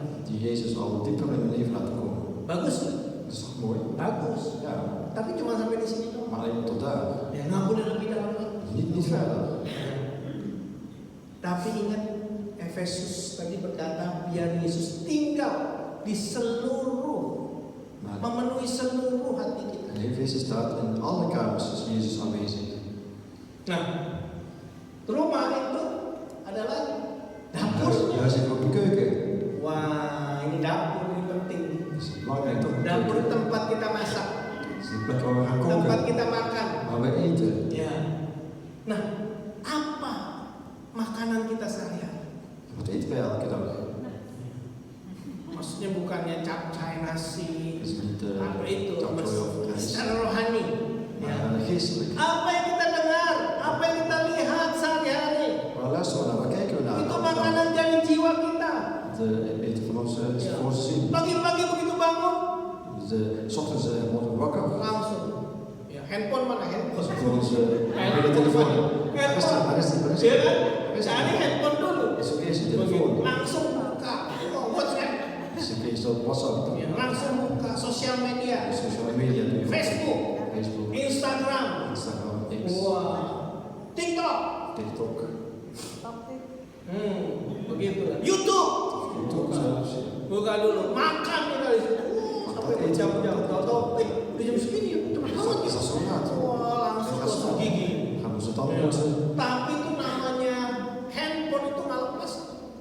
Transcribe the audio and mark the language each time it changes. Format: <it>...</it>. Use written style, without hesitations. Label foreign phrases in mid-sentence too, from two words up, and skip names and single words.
<nl>die Jezus al dieper in hun leven laten komen.</nl> <id>Bagus, kan?</id> <nl>Dat is toch mooi?</nl> <id>bagus.</id> <nl>Ja,</nl> <id>Tapi cuma sampai di sini doang.</id> <nl>maar alleen maar tot daar.</nl> <id>Ya nggak boleh lebih dalam lagi.</id> <nl>Niet verder.</nl> <id>Tapi ingat Efesus tadi berkata biar Yesus tinggal di seluruh,</id> <nl>Maar</nl> <id>memenuhi seluruh hati kita.</id> <nl>in Efeze staat in alle kamers is Jezus aanwezig.</nl> <id>Nah, rumah itu adalah</id> <nl>Huis</nl> <id>dapurnya.</id> <nl>heeft ook een keuken.</nl> <id>Wah, ini dapur ini penting.</id> <nl>Dat is belangrijk toch? Een</nl> <id>Dapur</id> <nl>keuken.</nl> <id>tempat kita masak,</id> <nl>Dat is de plek waar we gaan</nl> <id>tempat</id> <nl>koken,</nl> <id>kita makan.</id> <nl>waar we eten.</nl> <id>Ya. Nah, apa makanan kita sehari-hari?</id> <nl>Wat eten wij elke dag?</nl> <id>Maksudnya bukannya capcay nasi,</id> <nl>Dat is niet</nl> <id>apa itu?</id> <nl>capcay of rijst,</nl> <id>Secara rohani. Ya.</id> <nl>maar geestelijk.</nl> <id>Apa yang kita dengar, apa yang kita lihat sehari-hari,</id> <nl>Waar luisteren we naar? Waar kijken we naar?</nl> <id>itu makanan dari jiwa kita.</id> <nl>Het eten van onze ziel.</nl> <id>Pagi-pagi begitu bangun,</id> <nl>Dus 's ochtends worden we wakker.</nl> <id>langsung. Ya, handphone mana handphone?</id> <nl>Voor onze mobiele telefoon. Waar is die? Waar is die? Waar is</nl> <id>Ya</id> <nl>die?</nl> <id>kan?</id> <nl>Waar is die?</nl> <id>Cari handphone dulu.</id> <nl>Is oké, is je telefoon.</nl> <id>Langsung buka. Oh, WhatsApp.</id> <nl>Is oké, is dat WhatsApp?</nl> <id>Ya, langsung buka sosial media.</id> <nl>Sociale media doe je.</nl> <id>Facebook,</id> <nl>Facebook,</nl> <id>Instagram,</id> <nl>Instagram,</nl> <id>X, wah, TikTok,</id> <nl>TikTok,</nl> <id>begitu lah. YouTube,</id> <nl>YouTube zelfs.</nl> <id>buka dulu, makan kita di situ. Sampai berjam-jam, tahu-tahu, udah jam segini ya, teman banget</id> <nl>Is</nl> <id>gitu.</id> <nl>dat zo laat?</nl> <id>Wah, langsung gosok gigi.</id> <nl>Gaan we ze tanden poetsen?</nl> <id>Tapi itu namanya handphone itu nggak lepas.</id>